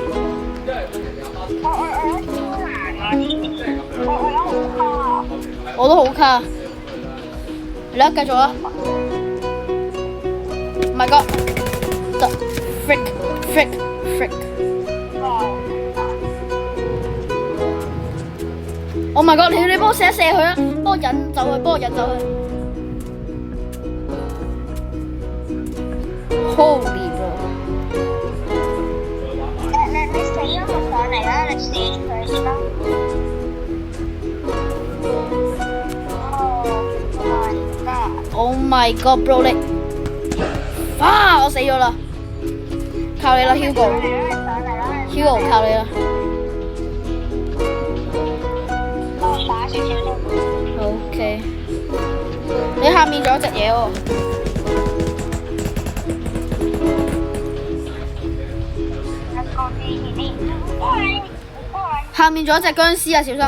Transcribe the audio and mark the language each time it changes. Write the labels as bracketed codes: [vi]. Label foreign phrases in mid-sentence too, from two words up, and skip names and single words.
[yue] 我都好卡，嚟啦，繼續啦。 [en] My God！ Frick！ Oh my god！ [yue] 你幫我射佢啊！幫我引走佢。 [en] Holy bro！ [yue] 你死咗佢上嚟啦！你射住佢先啦。 [en] Oh my god bro [yue] 你，我死咗啦！靠你啦 Hugo 靠你啦。OK， 你下面仲有隻嘢喎。下面仲有隻僵屍啊，小心！